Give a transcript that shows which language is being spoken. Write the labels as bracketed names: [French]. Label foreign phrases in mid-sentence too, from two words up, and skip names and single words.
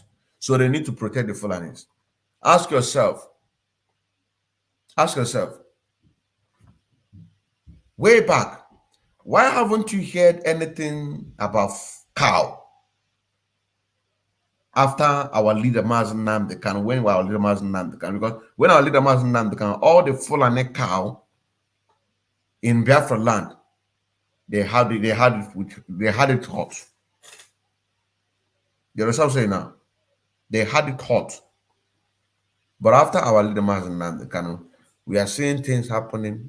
[English] So they need to protect the Fulanis. Ask yourself, way back, why haven't you heard anything about cow? After our leader Nnamdi Kanu, when our leader Nnamdi Kanu, because when our leader Nnamdi Kanu, all the Fulani cow in Biafra land, they had it hot. You understand what I'm saying now? They had it hot. But after our leader Nnamdi Kanu, we are seeing things happening.